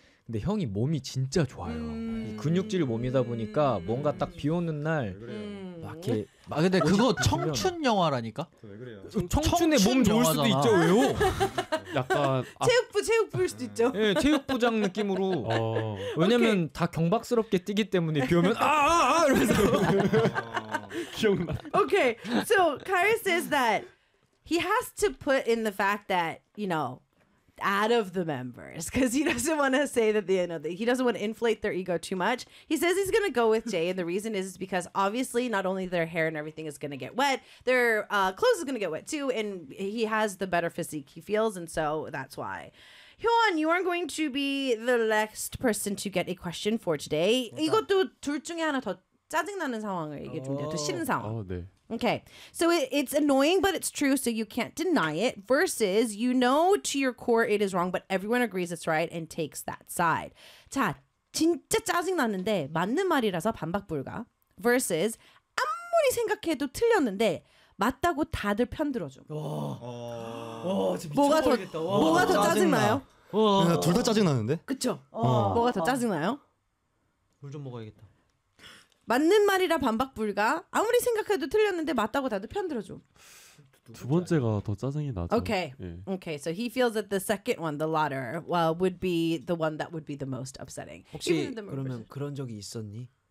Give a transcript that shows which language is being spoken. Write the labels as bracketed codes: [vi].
[ko] 근데 형이 몸이 진짜 좋아요. 근육질 몸이다 보니까 뭔가 딱 비 오는 날 막 이렇게 아 근데 그거 청춘 영화라니까? 왜 그래요? 청춘의 몸 좋을 수도 있죠. 왜요? 약간 체육부일 수도 있죠. 예, 체육부장 느낌으로. 왜냐면 오케이. 다 경박스럽게 뛰기 때문에 비 오면 아아아 이러면서 기억나. [en] Okay. So, Kyle says that he has to put in the fact that, you know, out of the members because he doesn't want to say that they, you know, he doesn't want to inflate their ego too much. He says he's going to go with Jay and the reason is because obviously not only their hair and everything is going to get wet, their clothes is going to get wet too, and he has the better physique he feels, and so that's why. Hyun, you are going to be the next person to get a question for today. [ko] 이것도 둘 중에 하나 더 짜증나는 상황을 얘기해 주면 더 싫은 상황. 네. [en] Okay, so it's annoying, but it's true, so you can't deny it. Versus, you know to your core it is wrong, but everyone agrees it's right and takes that side. [ko] 자, 진짜 짜증나는데 맞는 말이라서 반박 불가. Versus, 아무리 생각해도 틀렸는데 맞다고 다들 편들어줘. 와, 진짜 미쳐버리겠다. 뭐가 더 짜증나요? 둘 다 짜증 나는데? 그렇죠. 뭐가 더 짜증 나요? 물 좀 먹어야겠다. 맞는 말이라 반박 불가. 아무리 생각해도 틀렸는데 맞다고 다들 편 들어줘. 두 번째가 더 짜증이 나죠. [en] Okay. 예. Okay. So he feels that the second one, the latter, well, would be the one that would be the most upsetting. [ko] 혹시 그러면 그런 적이 있었니?